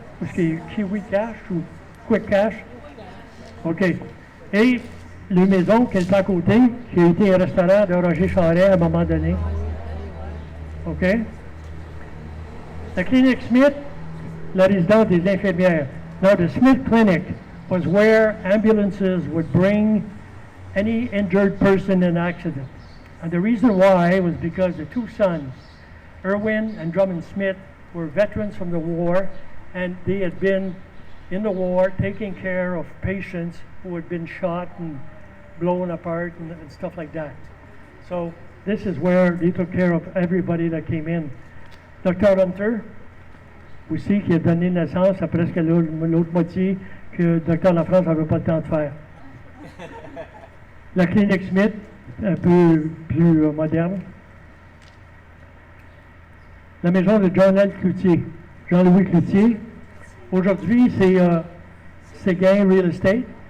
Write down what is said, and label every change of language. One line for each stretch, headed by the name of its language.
French: Est-ce qu'il y a Kiwi Cash ou Quick Cash? OK. Et la maison qui est à côté, qui a été un restaurant de Roger Charret à un moment donné. OK? La clinique Smith, la résidence des infirmières.
English: Now, the Smith Clinic was where ambulances would bring any injured person in an accident. And the reason why was because the two sons, Irwin and Drummond Smith, were veterans from the war, and they had been in the war taking care of patients who had been shot and blown apart and stuff like that. So this is where they took care of everybody that came in.
French: Dr. Hunter, aussi, qui a donné naissance à presque l'autre moitié que Dr. Lafrance n'avait pas le temps de faire. La clinique Smith, un peu plus moderne. La maison de John L. Cloutier, Jean-Louis Cloutier. Aujourd'hui, c'est Séguin Real Estate.